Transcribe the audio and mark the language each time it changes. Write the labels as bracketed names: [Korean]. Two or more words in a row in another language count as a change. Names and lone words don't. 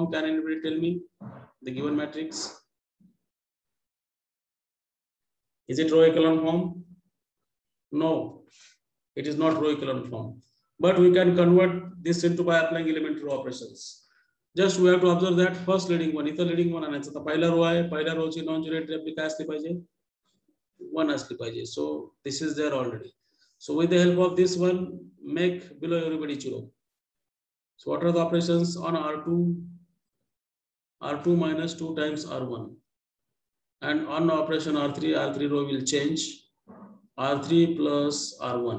[English] Can anybody tell me the given matrix? Is it row echelon form? No, it is not row echelon form. But we can convert this into by applying elementary row operations. Just we have to observe that first leading one. [Marathi] इथं [English] leading one [Marathi] आणायचं. तर पहिला row आहे. पहिल्या row ची [English] non-zero entry [Marathi] आपली काय असली पाहिजे? 1 असली पाहिजे. [English] So this is there already. So with the help of this one, make below everybody 0. So what are the operations on R2? R2 minus 2 times R1. And on operation R3, R3 row will change. R3 plus R1.